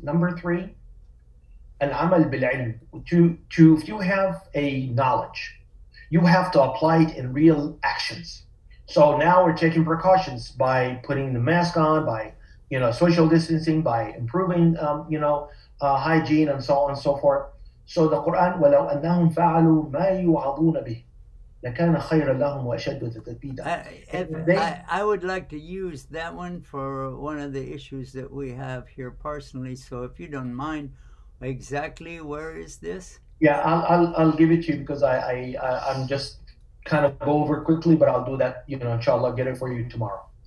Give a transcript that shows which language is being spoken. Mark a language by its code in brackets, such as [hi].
[en] Number three, al-amal bil-ilm. If you have a knowledge, you have to apply it in real actions. So now we're taking precautions by putting the mask on, by social distancing, by improving hygiene and so on and so forth. So the Quran, [ar] وَلَوْ أَنَّهُمْ فَعَلُوا مَا يُوعَظُونَ بِهِ لَكَانَ خَيْرًا لَهُمْ وَأَشَدُّ تَثْبِيتًا. [en] I would like to use that one for one of the issues that we have here personally. So if you don't mind, exactly where is this? Yeah, I'll give it to you because I'm just kind of go over quickly, but I'll do that. Inshallah, I'll get it for you tomorrow.